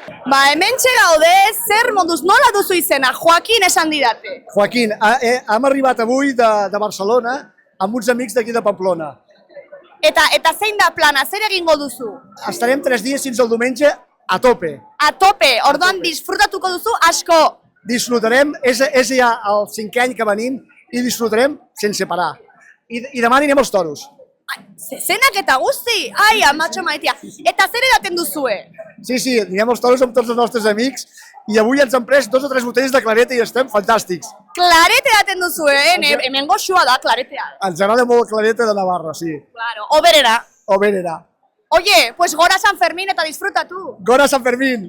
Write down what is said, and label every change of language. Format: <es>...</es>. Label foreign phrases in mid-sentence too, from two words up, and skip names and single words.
<eu>Ba, hementxe gaude, zer moduz, nola duzu izena, Joaquin esan didate.</eu> <ca>Joaquín, hem arribat avui de Barcelona amb uns amics d'aquí de Pamplona.</ca> <eu>Eta zein da plana, zer egingo duzu?</eu> <ca>Estarem 3 dies fins al diumenge a tope.</ca> <es>A tope,</es> <eu>orduan disfrutatuko duzu asko.</eu> <ca>Disfrutarem, és ja el 5è any que venim i disfrutarem sense parar. I demà anirem als toros.</ca> <eu>Zezenak eta guzti, ai, amatxo maitea. Eta zer edaten duzue?</eu> <ca>Sí, anirem als toros amb tots els nostres amics i avui ens hem pres 2 o 3 botelles de clareta i estem fantàstics.</ca> <eu>Clarete edaten duzue, hemen goxua da, klaretea.</eu> <ca>Ens agrada molt clareta de Navarra, sí.</ca> <eu>Claro, oberera. Oberera.</eu> <es>Oye, pues</es> <eu>gora San Fermín eta disfrutatu. Gora San Fermín!</eu>